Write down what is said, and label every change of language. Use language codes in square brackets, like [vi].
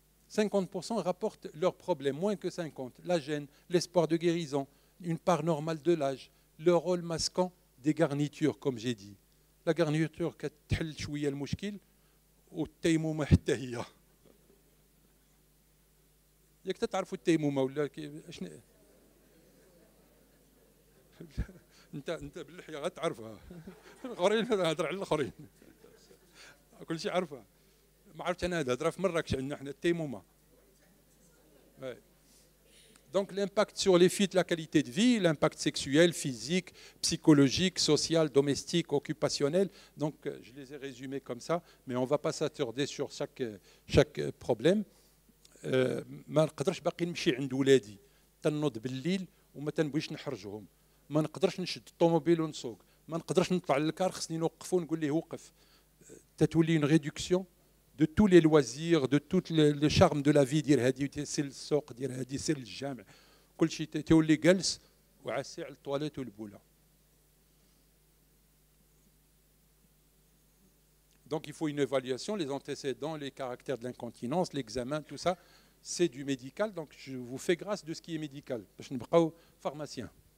[fr] 50% rapportent leurs problèmes, moins que 50%. La gêne, l'espoir de guérison, une part normale de l'âge, le rôle masquant des garnitures, comme j'ai dit. La garniture qui [ar] تحل شوية المشكل والتيمومة حتى هي. ياك تعرفوا التيمومة ولا شنو؟ انت باللحية غتعرفها. الاخرين نهضر على الاخرين. كل شيء عارفها. ما عرفتش انا هذا في مراكش عندنا حنا التيمومة. [fr] Donc l'impact sur les filles de la qualité de vie, l'impact sexuel, physique, psychologique, social, domestique, occupationnel. Donc je les ai résumés comme ça, mais on ne va pas s'attarder sur chaque problème. [ar] ما نقدرش باقي نمشي عند ولادي تنوض بالليل وما تنبغيش نحرجهم، ما نقدرش نشد الطوموبيل ونسوق، ما نقدرش نطلع للكار خصني نوقفو ونقول ليه وقف. تتولي [fr] une réduction de tous les loisirs, de tout le charme de la vie, [ar] ديال هادي سير السوق، ديال هادي سير الجامع، كل شيء تولي جالس وعسي على الطواليت والبوله. [fr] Donc il faut une évaluation, les antécédents, les caractères de l'incontinence, l'examen, tout ça, c'est du médical. Donc je vous fais grâce de ce qui est médical. Je ne suis pas pharmacien.